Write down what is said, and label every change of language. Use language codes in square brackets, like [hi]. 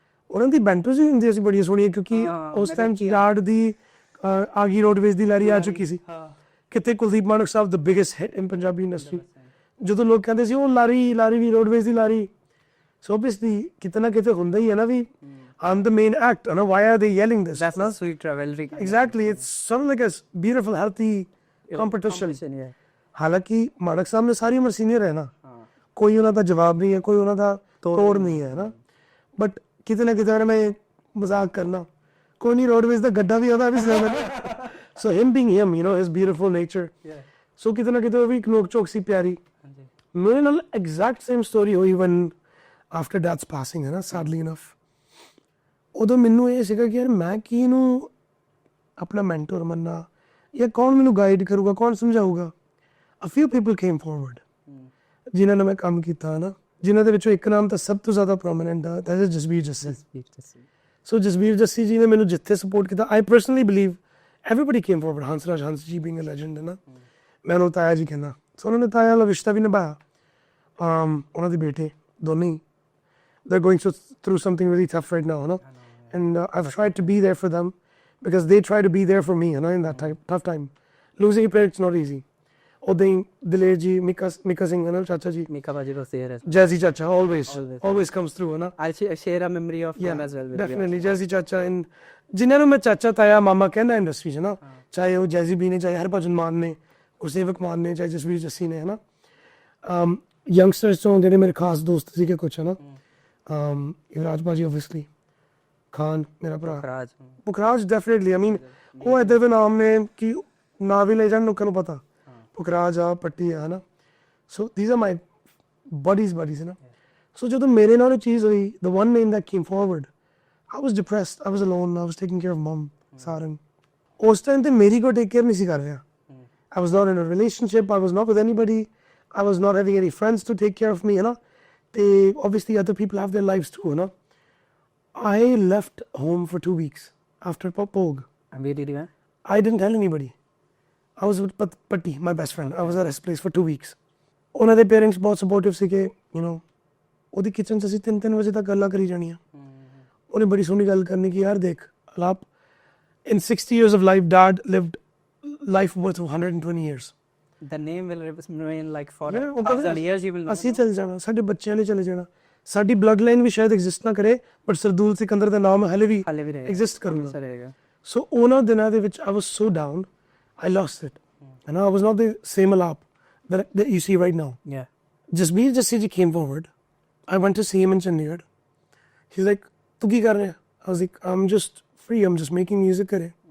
[pa] ਉਹਨਾਂ ਦੀ ਬੈਂਟਰਸ ਵੀ ਹੁੰਦੀਆਂ ਸੀ ਬੜੀਆਂ ਸੋਹਣੀਆਂ, ਕਿਉਂਕਿ ਉਸ ਟਾਈਮ ਡੈਡ ਦੀ ਆਗੀ ਰੋਡਵੇਜ਼ ਦੀ ਲਾਰੀ ਆ ਚੁੱਕੀ ਸੀ. ਕਿਤੇ ਕੁਲਦੀਪ ਮਾਨਕ ਸਾਹਿਬ ਦਾ [en] Biggest hit in Punjabi industry. [pa] ਜਦੋਂ ਲੋਕ ਕਹਿੰਦੇ ਸੀ ਉਹ ਲਾਰੀ ਵੀ ਰੋਡਵੇਜ਼ ਦੀ ਲਾਰੀ, ਸੋ ਓਬਵੀਅਸਲੀ ਕਿਤੇ ਨਾ ਕਿਤੇ ਹੁੰਦਾ ਹੀ ਹੈ ਨਾ ਵੀ [en] I'm the main act. Why are they yelling this? That's a sweet rivalry. Exactly. It's sort of like a beautiful, healthy competition. Yeah. [pa] ਹਾਲਾਂਕਿ ਮਾਨਕ ਸਾਹਿਬ ਨੇ ਸਾਰੀ ਉਮਰ ਸੀਨੀਅਰ ਹੈ ਨਾ, ਕੋਈ ਉਹਨਾਂ ਦਾ ਜਵਾਬ ਨਹੀਂ ਹੈ, ਕੋਈ ਉਹਨਾਂ ਦਾ ਤੋੜ ਨਹੀਂ ਹੈ ਨਾ. ਬਟ ਕਿਤੇ ਨਾ ਕਿਤੇ ਮੈਂ ਮਜ਼ਾਕ ਕਰਨਾ, ਕੋਈ ਨਹੀਂ, ਰੋਡਵੇਜ਼ ਦਾ ਗੱਡਾ ਵੀ ਉਹਦਾ ਵੀ [en] So him being him, his beautiful nature. [pa] ਸੋ ਕਿਤੇ ਨਾ ਕਿਤੇ ਉਹ ਵੀ ਇੱਕ ਨੋਕ ਝੋਕ ਸੀ ਪਿਆਰੀ. ਮੇਰੇ ਨਾਲ ਐਗਜ਼ੈਕਟ ਸੇਮ ਸਟੋਰੀ ਹੋਈ [en] one after dad's passing, [pa] ਹੈ ਨਾ, [en] Sadly enough. [pa] ਉਦੋਂ ਮੈਨੂੰ ਇਹ ਸੀਗਾ ਕਿ ਯਾਰ ਮੈਂ ਕੀ ਇਹਨੂੰ ਆਪਣਾ ਮੈਂਟੋਰ ਮੰਨਾਂ, ਜਾਂ ਕੌਣ ਮੈਨੂੰ ਗਾਈਡ ਕਰੂਗਾ, ਕੌਣ ਸਮਝਾਊਗਾ. [en] a few people came forward [pa] ਜਿਨ੍ਹਾਂ ਨਾਲ ਮੈਂ ਕੰਮ ਕੀਤਾ, ਹੈ ਨਾ, ਜਿਨ੍ਹਾਂ ਦੇ ਵਿੱਚੋਂ ਇੱਕ ਨਾਮ ਤਾਂ ਸਭ ਤੋਂ ਜ਼ਿਆਦਾ ਪ੍ਰੋਮੀਨੈਂਟ ਆ, [en] that is [pa] ਜਸਬੀਰ ਜੱਸੀ. ਸੋ ਜਸਬੀਰ ਜੱਸੀ ਜੀ ਨੇ ਮੈਨੂੰ ਜਿੱਥੇ ਸਪੋਰਟ ਕੀਤਾ, [en] I personally believe everybody came forward. [pa] ਹੰਸ ਜੀ [en] being a legend, [pa] ਹੈ ਨਾ, ਮੈਂ ਉਹਨੂੰ ਤਾਇਆ ਜੀ ਕਹਿੰਦਾ. ਸੋ ਉਹਨਾਂ ਨੇ ਤਾਇਆ ਵਾਲਾ ਰਿਸ਼ਤਾ ਵੀ ਨਿਭਾਇਆ. ਉਹਨਾਂ ਦੇ ਬੇਟੇ ਦੋਨੇ ਹੀ [en] they're going through something really tough right now, no? And I've tried to be there for them because they try to be there for me, in that tough time. Losing a parent's not easy. Odai Dileer ji, Mika Singh, Chacha ji. Mika Baji was there as well. Jazzy Chacha always comes through, na. I'll share a memory of them as well with definitely you. [pa] Jazzy Chacha, and ਜਿਨ੍ਹਾਂ ਨੂੰ ਮੈਂ ਚਾਚਾ ਤਾਇਆ ਮਾਮਾ ਕਹਿੰਦਾ industry 'ਚ ਨਾ, ਚਾਹੇ ਉਹ ਜੈਜ਼ੀ ਬੀ ਨੇ, ਚਾਹੇ ਹਰਭਜਨ ਮਾਨ ਨੇ, ਗੁਰਸੇਵਕ ਮਾਨ ਨੇ, ਚਾਹੇ ਜਸਬੀਰ ਜੱਸੀ ਨੇ, ਹੈ ਨਾ. ਯੰਗਸਟਰਸ ਚੋਂ ਜਿਹੜੇ ਮੇਰੇ ਖਾਸ ਦੋਸਤ ਸੀਗੇ ਕੁਛ ਹੈ ਨਾ ਯੁਵਰਾਜ ਭਾਜੀ ਓਬਵੀਅਸਲੀ, ਖਾਨ ਮੇਰਾ ਭਰਾ, ਪੁਖਰਾਜ ਡੈਫੀਨੇਟਲੀ। [en] I mean [pa] ਉਹ ਇੱਦਾਂ ਦੇ ਨਾਮ ਨੇ ਕਿ ਨਾਂ ਵੀ ਲੈ ਜਾਣ ਲੋਕਾਂ ਨੂੰ ਪਤਾ, ਪੁਖਰਾਜ ਆ, ਪੱਟੀ ਆ, ਹੈ ਨਾ। [en] So these are my buddies ਹੈ ਨਾ। [pa] ਸੋ ਜਦੋਂ ਮੇਰੇ ਨਾਲ ਇਹ ਚੀਜ਼ ਹੋਈ, [en] The one name that came forward, I was depressed, I was alone, I was taking care of mum Sarang. [pa] ਉਸ ਟਾਈਮ ਤੇ ਮੇਰੀ ਕੋਈ ਟੇਕ ਕੇਅਰ ਨਹੀਂ ਸੀ ਕਰ ਰਿਹਾ। [en] I was not in a relationship, I was not with anybody, I was not having any friends to take care of me, you know. Obviously other people have their lives too, you know. I left home for 2 weeks after Pog. And where did you go? I didn't tell anybody. I was with Patti, my best friend. I was at his place for 2 weeks. [pa] ਉਹਨਾਂ ਦੇ parents ਬਹੁਤ supportive ਸੀਗੇ, you know. ਉਹਦੀ kitchen 'ਚ ਅਸੀਂ 3 ਵਜੇ ਤੱਕ ਗੱਲਾਂ ਕਰੀ ਜਾਣੀਆਂ। ਉਹਨੇ ਬੜੀ ਸੋਹਣੀ ਗੱਲ ਕਰਨੀ ਕਿ ਯਾਰ ਦੇਖ ਅਲਾਪ, [en] in 60 years of life, Dad lived life worth 120 years. The name will remain like for 1,000 years. You will know. [pa] ਅਸੀਂ ਚੱਲ ਜਾਣਾ, ਸਾਡੇ ਬੱਚਿਆਂ ਲਈ ਚਲੇ ਜਾਣਾ, ਸਾਡੀ ਬਲੱਡ ਲਾਈਨ ਵੀ ਸ਼ਾਇਦ ਐਗਜ਼ਿਸਟ ਨਾ ਕਰੇ, ਬਟ ਸਰਦੂਲ ਸਿਕੰਦਰ ਦਾ ਨਾਮ ਹਲੇ ਵੀ ਐਗਜ਼ਿਸਟ ਕਰੂਗਾ। ਸੋ ਉਹਨਾਂ ਦਿਨਾਂ ਦੇ ਵਿੱਚ [en] I was so down, I lost it, and I was not the same Alaap that you see right now. Yeah. Jasbir Jassi came forward. I went to see him in Chandigarh. He's like, [hi] "Tu ki kar raha hai?" [en] I was like, "I'm just free. I'm just making music kare."